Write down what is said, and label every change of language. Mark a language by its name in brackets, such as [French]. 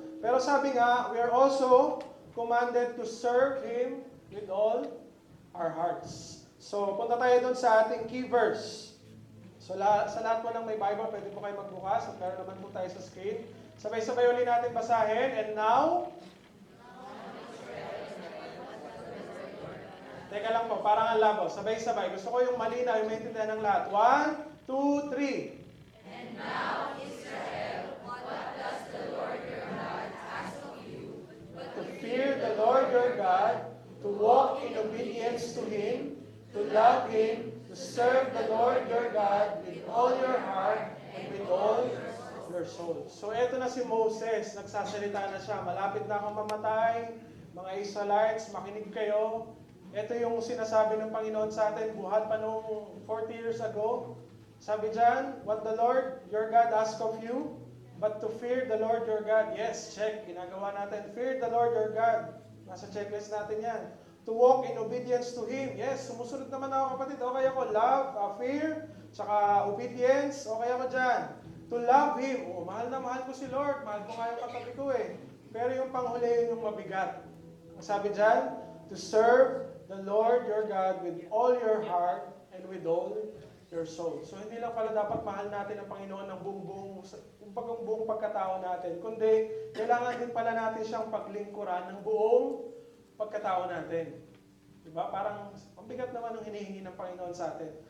[Filipino] Pero sabi nga, [English] we are also commanded to serve Him with all our hearts. [Filipino] So punta tayo doon sa ating key verse. So sa lahat po ng may Bible, pwede po kayo magbukas at meron naman po tayo sa screen. Sabay-sabay ulit natin basahin. [English] And now, [Filipino] teka lang po, parang ang labo. Sabay-sabay. Gusto ko yung malinaw, yung maintindihan ng lahat. 1, 2, 3. [English] And now, Israel, what does the Lord your God ask of you, but To fear the Lord your God, to walk in obedience to Him, to love Him, to serve the Lord your God with all your heart and with all your soul. [Filipino] So eto na si Moses, nagsasalita na siya. Malapit na akong mamatay. Mga Israelites, makinig kayo. Ito yung sinasabi ng Panginoon sa atin, buhat pa nung 40 years ago. Sabi dyan, [English] what the Lord your God ask of you, but to fear the Lord your God. [Filipino] Yes, check, ginagawa natin. [English] Fear the Lord your God. [Filipino] Nasa checklist natin yan. [English] To walk in obedience to Him. [Filipino] Yes, sumusunod naman ako kapatid. Okay ako, love, fear, tsaka obedience. Okay ako dyan. [English] To love Him. [Filipino] Oh, mahal na mahal ko si Lord. Mahal ko nga yung katabi ko eh. Pero yung panghuli yun yung mabigat. Sabi dyan, [English] to serve the Lord your God with all your heart and with all your soul. [Filipino] So hindi lang pala dapat mahal natin ang Panginoon ng buong pagkatao natin, kundi kailangan din pala natin siyang paglingkuran ng buong pagkatao natin. Diba? Parang mabigat naman ang hinihingi ng Panginoon sa atin.